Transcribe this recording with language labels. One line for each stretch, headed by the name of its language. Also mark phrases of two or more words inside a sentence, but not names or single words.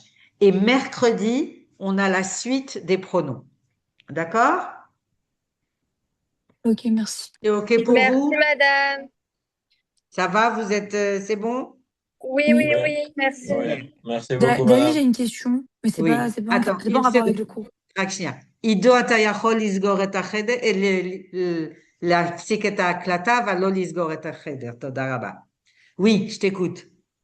French: Et mercredi, on a la suite des pronoms. D'accord? Ok, merci. C'est OK pour merci vous? madame. Ça va? Vous êtes, c'est bon? Oui, Oui. oui, oui, merci. Oui, merci beaucoup, Dani, madame. j'ai une question, mais c'est Oui. pas, c'est pas, en- Attends, c'est pas en une rapport avec seconde. le cours.
Hebrew: רק שנייה. עידו, אתה יכול לסגור את החדר, להפסיק את ההקלטה, אבל לא לסגור את החדר. תודה רבה.
French: Oui, je t'écoute.